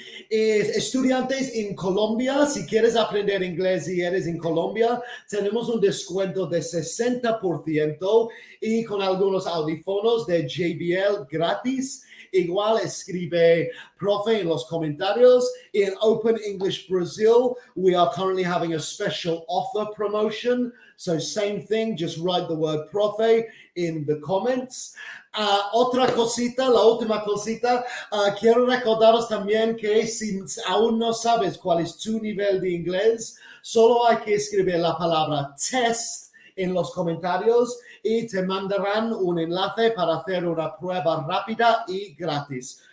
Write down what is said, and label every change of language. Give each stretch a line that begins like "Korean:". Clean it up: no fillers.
Spanish: Estudiantes en Colombia, si quieres aprender inglés y eres en Colombia, tenemos un descuento de 60% y con algunos audífonos de JBL gratis. Igual escribe profe en los comentarios.
English: In Open English Brazil, we are currently having a special offer promotion. So same thing, just write the word profe in the comments.
Spanish: Otra cosita, la última cosita, quiero recordaros también que si aún no sabes cuál es tu nivel de inglés, solo hay que escribir la palabra test en los comentarios y te mandarán un enlace para hacer una prueba rápida y gratis.